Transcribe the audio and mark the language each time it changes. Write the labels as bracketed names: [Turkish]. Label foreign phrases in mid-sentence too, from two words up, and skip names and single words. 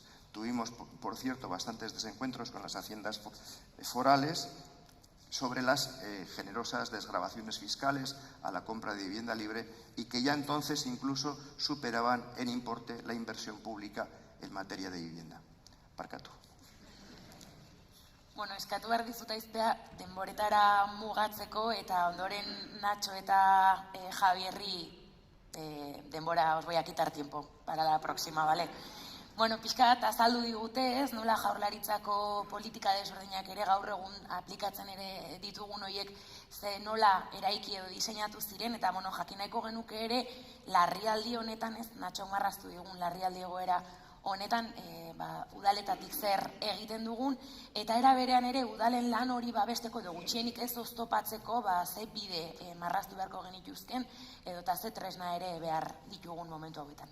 [Spanish] Tuvimos, por cierto, bastantes desencuentros con las haciendas forales sobre las generosas desgravaciones fiscales a la compra de vivienda libre, y que ya entonces incluso superaban en importe la inversión pública en materia de vivienda. [Basque] Barkatu. Bueno, eskatu behar dizut aiztea denboretara mugatzeko, eta ondoren Nacho eta Javierri denbora [Spanish] os voy a quitar tiempo para la próxima, ¿vale? [Basque] Bueno, pixkat azaldu digute, ez, nola Jaurlaritzako politika desberdinak ere gaur egun aplikatzen ere ditugun horiek ze nola eraiki edo diseinatu ziren, eta bueno, jakineko genuke ere larrialdi honetan, ez, Nacho marraztu digun larrialdi egoera honetan udaletatik zer egiten dugun, eta era berean ere udalen lan hori babesteko edo gutxienik ez oztopatzeko ze bide marraztu beharko genituzken edo eta ze tresna ere behar ditugun momentu hauetan.